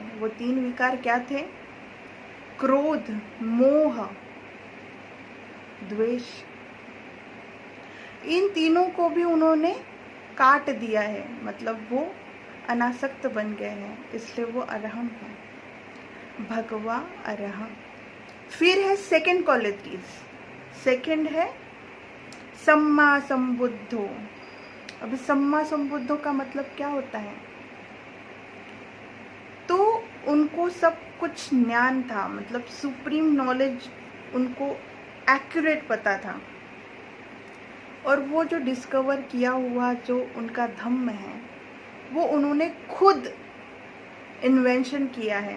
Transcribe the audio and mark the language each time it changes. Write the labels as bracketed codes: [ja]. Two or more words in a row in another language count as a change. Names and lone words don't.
[hi] वो 3 विकार क्या थे? क्रोध, मोह, द्वेष। इन तीनों को भी उन्होंने काट दिया है, मतलब वो अनासक्त बन गए हैं, इसलिए वो अरहम है। [pi] भगवा अरहम। [hi] फिर है [en] second qualities, [hi] सेकंड है [pi] सम्मा संबुद्धो। [hi] अभी [pi] सम्मा संबुद्धो [hi] का मतलब क्या होता है? तो उनको सब कुछ ज्ञान था, मतलब [en] supreme knowledge [hi] उनको एक्यूरेट पता था, और वो जो डिस्कवर किया हुआ जो उनका धम्म है वो उन्होंने खुद इन्वेंशन किया है।